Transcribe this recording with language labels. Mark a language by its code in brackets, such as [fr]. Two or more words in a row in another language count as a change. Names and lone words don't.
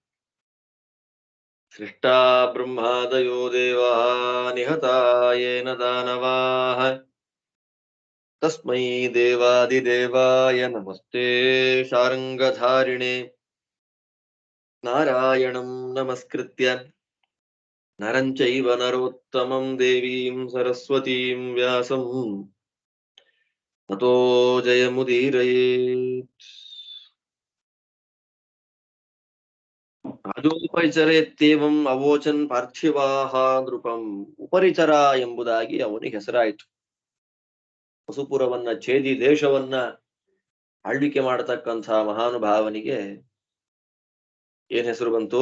[sa] सृष्टा ब्रह्मादयो देवाः निहता येन दानवाः तस्मै देवादिदेवाय नमस्ते शार्ङ्गधारिणे। नारायणं नमस्कृत्य नरं चैव नरोत्तमं देवीं सरस्वतीं व्यासं ततो जयमुदीरयेत्। ರಾಜೋಪರಿಚರೇತ್ಯೇವಂ ಅವೋಚನ್ ಪಾರ್ಥಿವಾಹ ನೃಪಂ. [kn] ಉಪರಿಚರ ಎಂಬುದಾಗಿ ಅವನಿಗೆ ಹೆಸರಾಯಿತು. ವಸುಪುರವನ್ನ ಛೇದಿ ದೇಶವನ್ನ ಆಳ್ವಿಕೆ ಮಾಡತಕ್ಕಂಥ ಮಹಾನುಭಾವನಿಗೆ ಏನ್ ಹೆಸರು ಬಂತು?